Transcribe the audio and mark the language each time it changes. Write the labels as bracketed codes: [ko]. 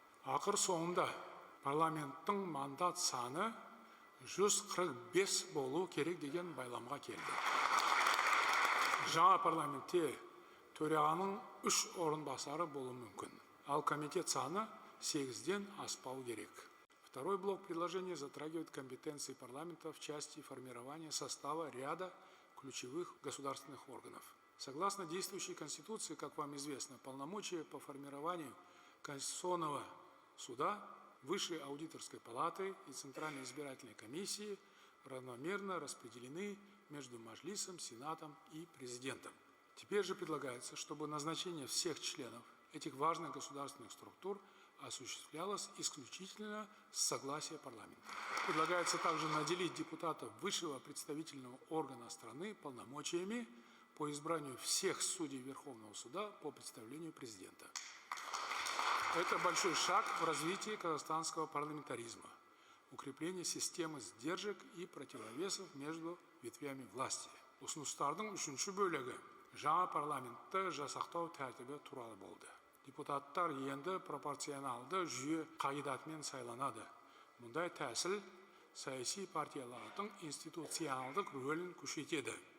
[kk] Ақыр соңында парламенттің мандат саны 145 болу керек деген байламға келді. Жаңа парламентте төрағаның 3 орынбасары болуы мүмкін. Ал комитет саны 8-ден аспау керек. [ru] Второй блок предложения затрагивает компетенции парламента в части формирования состава ряда ключевых государственных органов. Согласно действующей Конституции, как вам известно, полномочия по формированию Конституционного суда, Высшей аудиторской палаты и Центральной избирательной комиссии равномерно распределены между Маджлисом, Сенатом и Президентом. Теперь же предлагается, чтобы назначение всех членов этих важных государственных структур осуществлялось исключительно с согласия парламента. Предлагается также наделить депутатов высшего представительного органа страны полномочиями по избранию всех судей Верховного суда по представлению президента. Это большой шаг в развитии казахстанского парламентаризма, укрепление системы сдержек и противовесов между ветвями власти. [kk] Ұсыныстардың үшінші бөлігі жаңа парламентті жасақтау тәртібі туралы болды. Депутаттар енді пропорционалды жүйе қағидатымен сайланады. Мұндай тәсіл саяси партиялардың институционалдық рөлін күшейтеді.